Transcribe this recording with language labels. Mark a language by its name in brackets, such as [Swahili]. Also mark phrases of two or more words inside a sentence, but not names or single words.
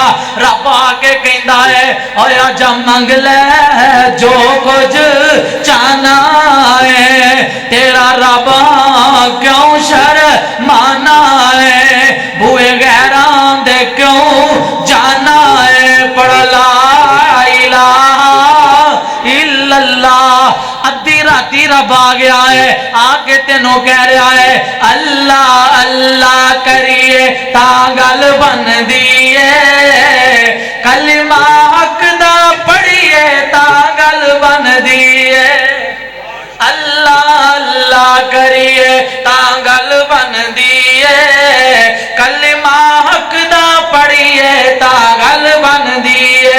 [Punjabi] رب آکے کہندا اے اوئے آجا منگ لے جو کجھ چاہنا اے، تیرا رب کیوں شرمانا اے، بوہے غیراں دے کیوں جانا اے، پڑھ [Arabic] لا إله إلا الله. [Punjabi] ادھی راتی رب آ گیا اے آکے تینوں کہہ رہیا اے اللہ اللہ کریے تاں گل بندی اے، کلمہ حق دا پڑھیے تاں گل بندی اے، اللہ اللہ کریے تاں گل بندی اے، کلمہ حق دا پڑھیے تاں گل بندی اے.